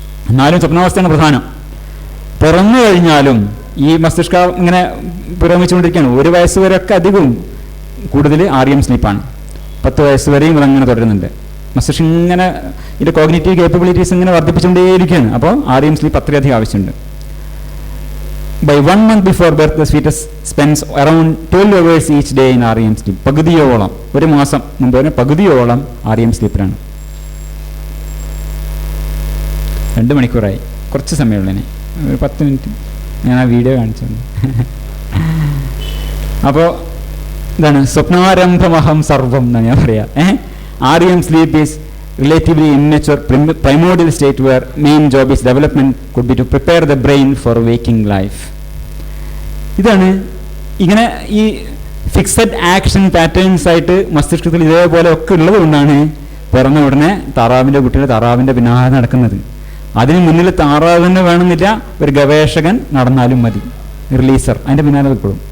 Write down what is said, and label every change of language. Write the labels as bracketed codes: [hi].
[ml] എന്നാലും സ്വപ്നാവസ്ഥയാണ് പ്രധാനം. തുറന്നു കഴിഞ്ഞാലും ഈ മസ്തിഷ്കം ഇങ്ങനെ പുരോഗമിച്ചുകൊണ്ടിരിക്കുകയാണ്. 1 വയസ്സ് വരെയൊക്കെ അധികവും കൂടുതൽ REM സ്ലീപ്പാണ്. 10 വയസ്സ് വരെയും അതങ്ങനെ തുടരുന്നുണ്ട്. മസ്തിഷ്കം ഇങ്ങനെ ഇതിൻ്റെ കോഗ്നിറ്റീവ് കേപ്പബിലിറ്റീസ് ഇങ്ങനെ വർദ്ധിപ്പിച്ചുകൊണ്ടേയിരിക്കുകയാണ്. അപ്പോൾ REM സ്ലീപ്പ് അത്രയധികം ആവശ്യമുണ്ട്. [en] By 1 month before birth, the fetus spends around 12 hours each day in REM sleep. [ml] പകുതിയോളം, 1 മാസം മുമ്പ് തന്നെ പകുതിയോളം REM സ്ലീപ്പിലാണ്. 2 മണിക്കൂറായി, കുറച്ച് സമയമുള്ളതിന്, ഒരു 10 മിനിറ്റ് ഞാൻ ആ വീഡിയോ കാണിച്ചു. അപ്പോൾ ഇതാണ് സ്വപ്നാരംഭമഹം സർവം എന്നാണ് ഞാൻ പറയാം. [en] REM sleep is relatively immature primordial state where main job is development could be to prepare the brain for waking life. [ml] ഇതാണ് ഇങ്ങനെ ഈ ഫിക്സഡ് ആക്ഷൻ പാറ്റേൺസ് ആയിട്ട് മസ്തിഷ്കത്തിൽ ഇതേപോലെ ഒക്കെ ഉള്ളത് കൊണ്ടാണ് പിറന്ന ഉടനെ കുട്ടികൾ താറാവിൻ്റെ പിന്നാലെ നടക്കുന്നത്. അതിന് മുന്നിൽ താറാവ് തന്നെ വേണമെന്നില്ല, ഒരു ഗവേഷകൻ നടന്നാലും മതി, റിലീസർ അതിൻ്റെ പിന്നാലെ നിൽക്കും.